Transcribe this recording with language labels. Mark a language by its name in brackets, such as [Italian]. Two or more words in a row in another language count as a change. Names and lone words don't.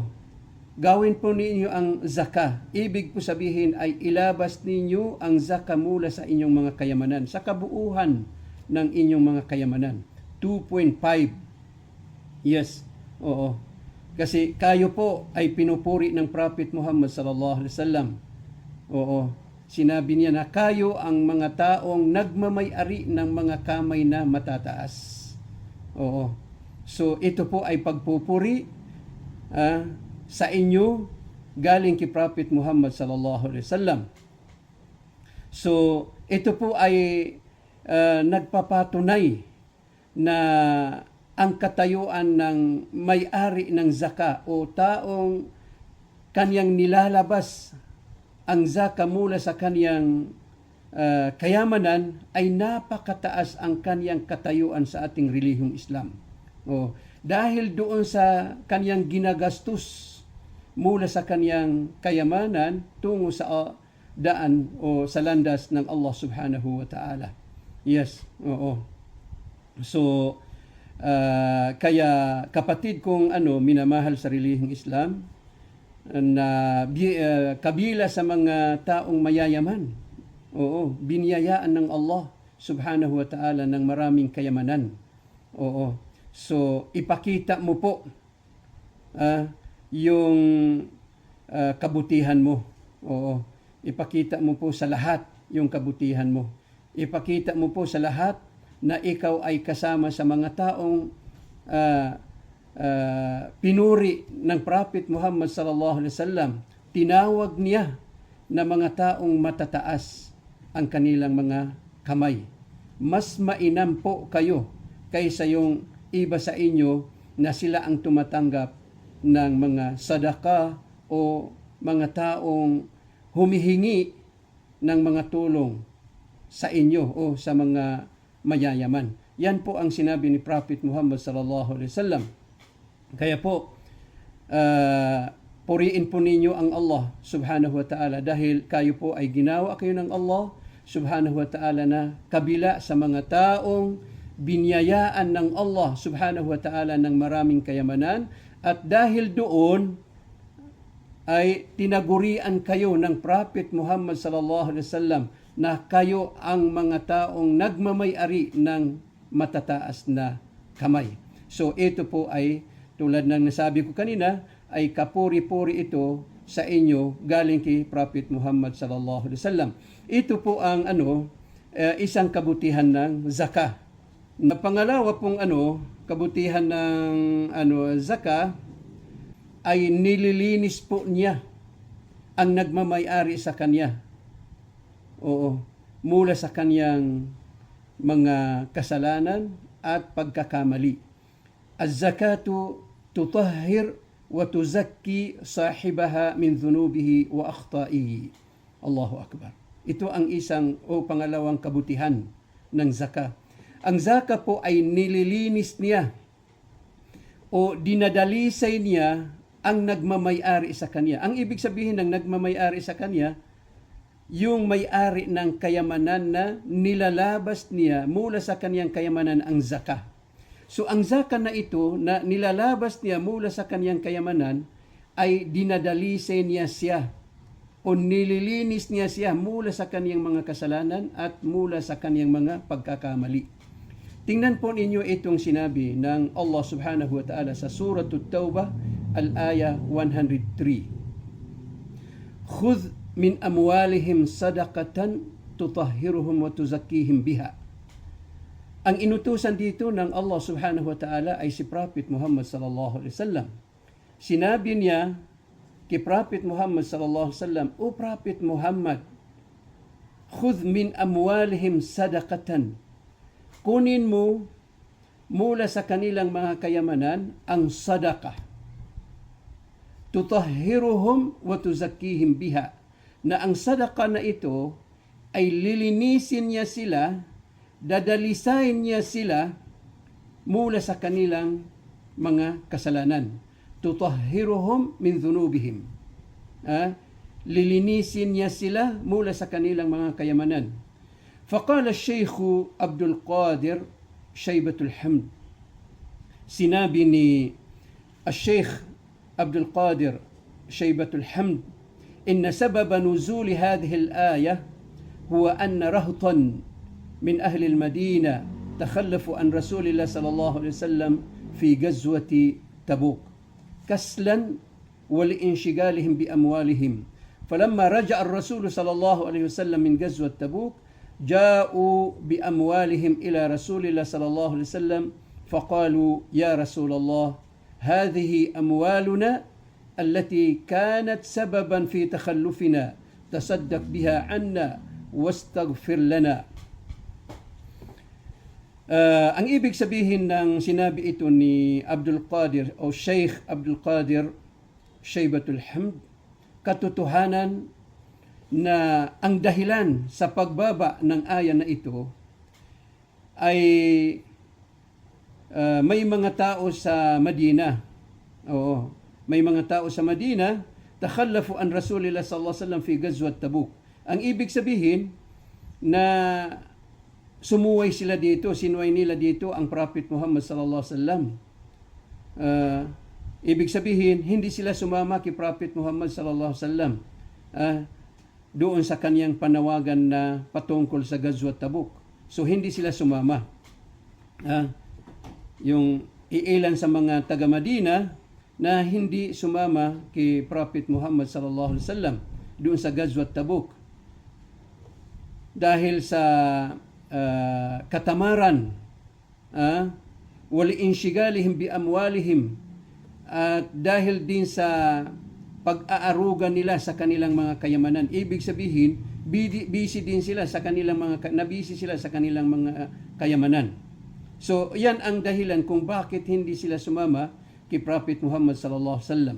[Filipino] Gawin po ninyo ang zaka. Ibig po sabihin ay ilabas ninyo ang zaka mula sa inyong mga kayamanan, sa kabuuhan ng inyong mga kayamanan. 2.5. Yes, oo. Kasi kayo po ay pinupuri ng Prophet Muhammad [Arabic] صلى الله عليه وسلم. [Filipino] Oo. Sinabi niya na kayo ang mga taong nagmamay-ari ng mga kamay na matataas. Oo. So ito po ay pagpupuri sa inyo galing kay Prophet Muhammad [Arabic] صلى الله عليه وسلم. [Filipino] So ito po ay nagpapatunay na ang katayuan ng may-ari ng zaka o taong kanyang nilalabas ang zaka mula sa kanyang kayamanan ay napakataas ang kanyang katayuan sa ating relihiyong Islam. Dahil doon sa kanyang ginagastos mula sa kanyang kayamanan tungo sa daan o sa landas ng Allah [Arabic] سبحانه وتعالى. [Filipino] Yes, oo. So, kaya kapatid kong minamahal sa relihiyong Islam, na kabila sa mga taong mayayaman, oo, biniyayaan ng Allah [Arabic] سبحانه وتعالى [Filipino] ng maraming kayamanan. Oo. So, ipakita mo po yung kabutihan mo. Oo. Ipakita mo po sa lahat yung kabutihan mo. Ipakita mo po sa lahat na ikaw ay kasama sa mga taong pinuri ng Prophet Muhammad [Arabic] صلى الله عليه وسلم. [Filipino] Tinawag niya na mga taong matataas ang kanilang mga kamay. Mas mainam po kayo kaysa yung iba sa inyo na sila ang tumatanggap ng mga sadaka o mga taong humihingi ng mga tulong sa inyo o sa mga mayayaman. Yan po ang sinabi ni Prophet Muhammad [Arabic] صلى الله عليه وسلم. [Filipino] Kaya po, puriin po ninyo ang Allah [Arabic] سبحانه وتعالى [Filipino] dahil kayo po ay ginawa kayo ng Allah [Arabic] سبحانه وتعالى [Filipino] na kabila sa mga taong binyayaan ng Allah [Arabic] سبحانه وتعالى [Filipino] ng maraming kayamanan, at dahil doon ay tinagurian kayo ng Prophet Muhammad [Arabic] صلى الله عليه وسلم [Filipino] na kayo ang mga taong nagmamay-ari ng matataas na kamay. So ito po ay tulad ng nasabi ko kanina, ay kapuri-puri ito sa inyo galing kay Prophet Muhammad [Arabic] صلى الله عليه وسلم. [Filipino] Ito po ang isang kabutihan ng zakah. Na pangalawa pong kabutihan ng zakah ay nililinis po niya ang nagmamay-ari sa kanya. Oo, mula sa kanyang mga kasalanan at pagkakamali. [Arabic] الزكاة تطهر وتزكي صاحبها من ذنوبه وأخطائه. الله أكبر. [Filipino] Ito ang isang pangalawang kabutihan ng zakah. Ang zakah po ay nililinis niya o dinadalisay niya ang nagmamay-ari sa kanya. Ang ibig sabihin ng nagmamay-ari sa kanya, yung may-ari ng kayamanan na nilalabas niya mula sa kanyang kayamanan ang zakah. So ang zakah na ito na nilalabas niya mula sa kanyang kayamanan ay dinadalisay niya siya o nililinis niya siya mula sa kanyang mga kasalanan at mula sa kanyang mga pagkakamali. Tingnan po ninyo itong sinabi ng Allah [Arabic] سبحانه وتعالى [Filipino] sa Surah At-Tawbah, al-aya 103. [Arabic] خذ من أموالهم صدقة تطهرهم وتزكيهم بها. [Filipino] Ang inutusan dito ng Allah [Arabic] سبحانه وتعالى [Filipino] ay si Prophet Muhammad [Arabic] صلى الله عليه وسلم. [Filipino] Sinabi niya kay Prophet Muhammad [Arabic] صلى الله عليه وسلم, [Filipino] O Prophet Muhammad, [Arabic] خذ من أموالهم صدقة. [Filipino] Kunin mo mula sa kanilang mga kayamanan ang sadaqah. [Arabic] تطهرهم وتزكيهم بها. [Filipino] Na ang sadaqah na ito ay lilinisin niya sila, dadalisain niya sila mula sa kanilang mga kasalanan. [Arabic] تطهرهم من ذنوبهم. [Filipino] Lilinisin niya sila mula sa kanilang mga kayamanan. Faqala Shaykh Abdul Qadir Shaybatul Hamd. Sinabi ni [Arabic] Shaykh Abdul Qadir Shaybatul Hamd, إن سبب نزول هذه الآية هو أن رهطا من أهل المدينة تخلفوا عن رسول الله صلى الله عليه وسلم في غزوة تبوك كسلا ولانشغالهم بأموالهم. فلما رجع الرسول صلى الله عليه وسلم من غزوة تبوك جاءوا بأموالهم إلى رسول الله صلى الله عليه وسلم فقالوا يا رسول الله هذه أموالنا التي كانت سببا في تخلفنا تصدق بها عنا واستغفر لنا. [Filipino] Ang ibig sabihin ng sinabi ito ni Abdul Qadir o Sheikh Abdul Qadir Shaybatul Hamd, katotohanan na ang dahilan sa pagbaba ng aya na ito ay may mga tao sa Madina. Oo. May mga tao sa Madina, [Arabic] تخلفوا عن رسول الله صلى الله عليه وسلم في غزوة تبوك. [Filipino] Ang ibig sabihin na sumuway sila dito, sinuway nila dito ang Prophet Muhammad [Arabic] صلى الله عليه وسلم. [Filipino] Ibig sabihin, hindi sila sumama kay Prophet Muhammad [Arabic] صلى الله عليه وسلم [Filipino] doon sa kaniyang panawagan na patungkol sa ghazwat Tabuk. So hindi sila sumama. Yung iilan sa mga taga Madina na hindi sumama kay Prophet Muhammad [Arabic] صلى الله عليه وسلم [Filipino] doon sa ghazwat Tabuk dahil sa katamaran, [Arabic] ولانشغالهم بأموالهم, [Filipino] at dahil din sa pag-aaruga nila sa kanilang mga kayamanan. Ibig sabihin, busy din sila sa kanilang nabisi sila sa kanilang mga kayamanan. So, yan ang dahilan kung bakit hindi sila sumama kay Prophet Muhammad [Arabic] صلى الله عليه وسلم.